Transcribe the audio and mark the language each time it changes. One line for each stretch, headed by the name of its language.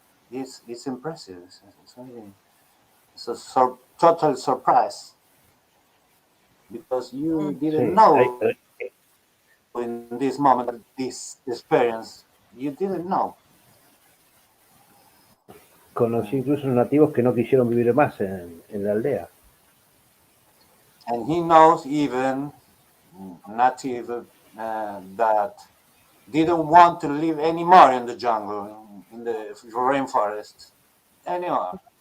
English: It's impressive. It's a total surprise because you didn't know in this moment, this experience, you didn't know.
Spanish: Conocí incluso nativos que no quisieron vivir más en la aldea.
English: And he knows even native that didn't want to live anymore in the jungle, in the rainforest anymore.